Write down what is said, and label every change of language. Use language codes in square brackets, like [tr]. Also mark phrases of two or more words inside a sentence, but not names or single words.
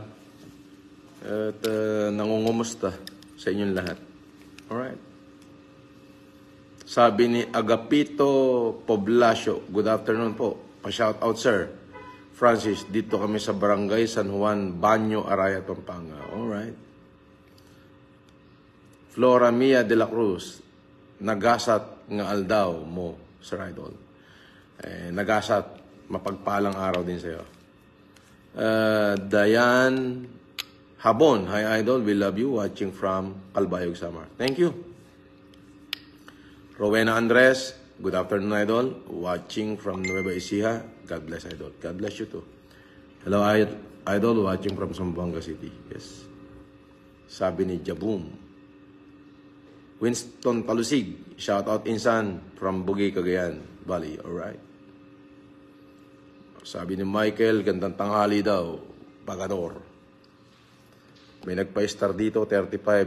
[tl] At nangungumusta sa inyong lahat. [en] Alright. [tl] Sabi ni Agapito Poblacio, [en] good afternoon [tl] po. Pa-shout out, sir. Francis, dito kami sa Barangay San Juan, Banyo, Arayat, Pampanga. [en] Alright. [ilo] Flora Mia de la Cruz, nagasat nga aldaw mo, [en] Sir Idol. [ilo] Nagasat, [tl] mapagpalang araw din sa'yo. [en] Dayan Habon, hi Idol, we love you, watching from Calbayog, Samar. Thank you. Rowena Andres, good afternoon, Idol. Watching from Nueva Ecija. God bless, Idol. God bless you too. Hello, Idol. Watching from Zamboanga City. Yes. [tl] Sabi ni Jaboom. Winston Talusig. [en] Shout out Insan from Bugay, Cagayan Valley. Alright. [tl] Sabi ni Michael, gandang tanghali daw. Pagador. May nagpa-star dito, 35.